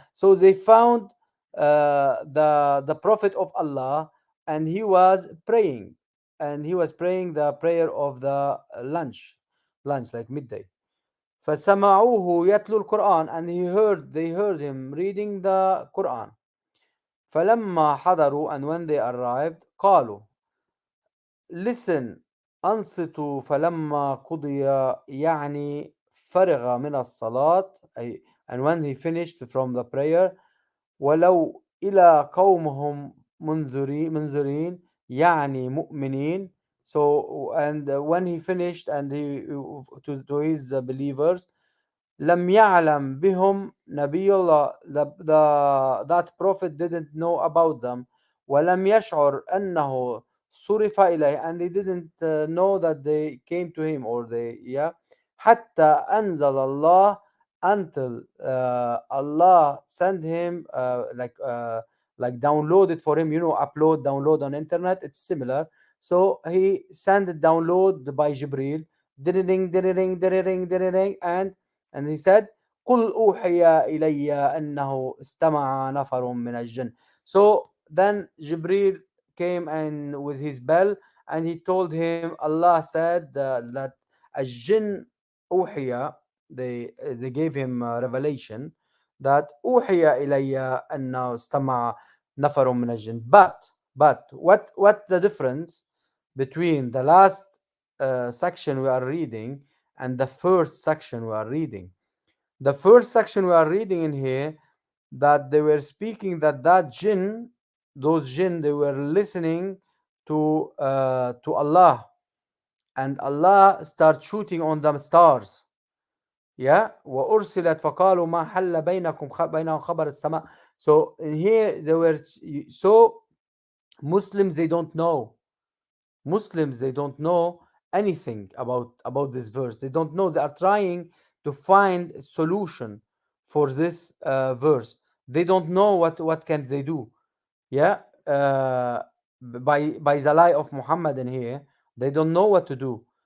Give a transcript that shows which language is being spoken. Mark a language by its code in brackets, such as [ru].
[en] So they found the prophet of Allah, and he was praying, the prayer of the lunch like midday. [ar] فسمعوه يتلو القرآن, [en] and they heard him reading the Quran. [ar] فلما حضروا, [en] and when they arrived, [ar] قالوا, [en] listen, [ar] أنصتوا فلما قضي, يعني فرغ من الصلاة, [en] and when he finished from the prayer, [ar] ولو إلى قومهم منذرين, يعني مؤمنين. [en] So, and when he finished and he to his believers, [ar] لم يعلم بهم نبي الله, [en] that prophet didn't know about them, [ar] ولم يشعر أنه صرف إليه, [en] and they didn't know that they came to him, or they, yeah, [ar] حتى أنزل الله, [en] until Allah sent him like download it for him, upload, download on internet, it's similar. So he sent it download by Jibril, ding, ding, and he said, [ar] قل أوحي إلي أنه استمع نفر من الجن. [en] So then Jibril came and with his bell, and he told him Allah said that [ar] الجن أوحي, [en] they gave him revelation that [ar] أوحي إلي أنه استمع نفر من الجن. [en] But what's the difference between the last section we are reading and the first section we are reading? The first section we are reading in here, that they were speaking that jinn, those jinn, they were listening to Allah, and Allah start shooting on them stars. [ar] Yeah, وأرسلت فقالوا ما حل بينهم خبر السماء. [en] So in here they were, so Muslims, they don't know. Muslims, they don't know anything about this verse. They don't know. They are trying to find a solution for this verse. They don't know what can they do. Yeah, by the lie of Muhammad in here, they don't know what to do.